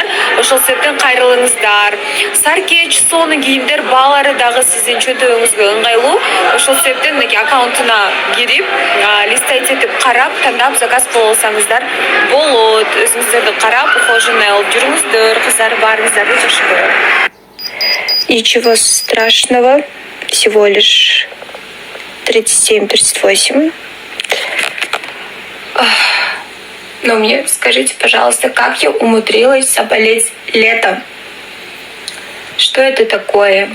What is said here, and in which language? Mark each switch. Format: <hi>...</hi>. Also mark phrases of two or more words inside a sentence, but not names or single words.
<ky>Ошол себептен кайрылыңыздар. Саркеч, сонун кийимдер баалары дагы сиздин чөнтөгүңүзгө ыңгайлуу. Ошол себептен мынакей аккаунтуна кирип, листать этип карап, тандап заказ кыла алсаңыздар болот. Өзүңүздөрдү карап, ухоженный алып жүрүңүздөр, кыздар, баарыңыздарды жакшы көрөм.</ky> <ru>Ничего страшного, всего лишь 37-38. Но мне скажите, пожалуйста, как я умудрилась заболеть летом? Что это такое?</ru>